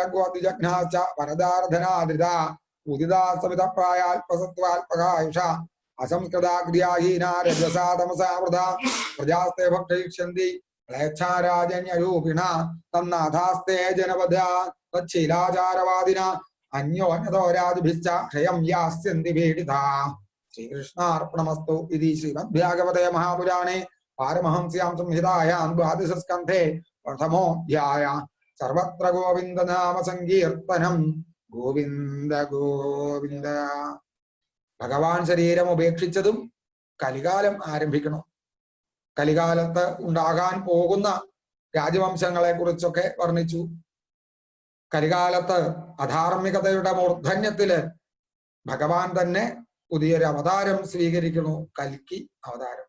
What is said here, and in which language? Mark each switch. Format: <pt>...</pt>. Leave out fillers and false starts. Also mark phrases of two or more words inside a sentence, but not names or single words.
<sa>त्रिबालकोऽतिजघ्नाश्च वरदार्धनादृता उदिता समितप्रायाल्पसत्त्वाल्पकायुषा असंस्कृता क्रियाहीना रजसा तमसा वृथा प्रजास्ते भक्षयिष्यन्ति म्लेच्छाराजन्यरूपिणा तन्नाथास्ते जनपदा तच्छीलाचारवादिना अन्योन्यतो राजभिश्च क्षयं यास्यन्ति पीडिता। श्रीकृष्णार्पणमस्तु। इति श्रीमद्भागवते महापुराणे पारमहंस्यां संहितायां द्वादशस्कन्धे प्रथमोऽध्यायः। सर्वत्र गोविन्दनाम सङ्कीर्तनं गोविन्द गोविन्द।</sa> <ml>ഭഗവാൻ ശരീരം ഉപേക്ഷിച്ചതും കലികാലം ആരംഭിക്കണം. കലികാലത്ത് ഉണ്ടാകാൻ പോകുന്ന രാജവംശങ്ങളെ കുറിച്ചൊക്കെ വർണ്ണിച്ചു. കലികാലത്ത് അധാർമികതയുടെ മൂർധന്യത്തില് ഭഗവാൻ തന്നെ പുതിയൊരു അവതാരം സ്വീകരിക്കുന്നു, കൽക്കി അവതാരം.</ml>